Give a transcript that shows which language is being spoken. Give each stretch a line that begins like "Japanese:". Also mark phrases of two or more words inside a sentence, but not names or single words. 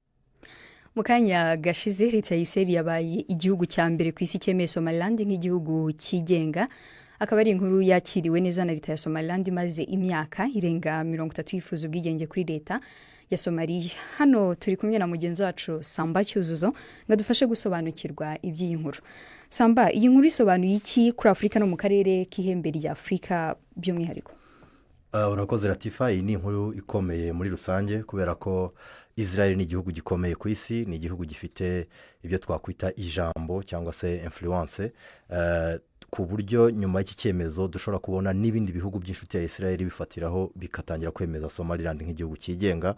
Kinyarwanda: Mukanya gashize leta y'Israeli yabaye igihugu cya mbere ku isi cyemeye Somaliland nk'igihugu kigenga. Akaba ari inkuru yakiriwe neza na leta ya Somaliland maze imyaka irenga 30 yifuza ubwigenge kuri leta ya Somalia. Hano turi kumwe na mugenzi wacu Samba Cyuzuzo ngadufashe gusobanukirwa iby'iyi nkuru. Samba, iyi nkuru isobanuye iki kuri Afrika no mu karere k'ihembe rya Afrika by'umwihariko? Urakoze Latifa, iyi ni inkuru ikomeye muri rusange kubera ko Israel ni igihugu gikomeye ku isi, ni igihugu gifite ibyo twakwita ijambo cyangwa se influence, ku buryo nyuma y'iki cyemezo dushobora kubona n'ibindi bihugu by'inshuti ya Israel bifatiraho bikatangira kwemeza Somaliland nk'igihugu kigenga.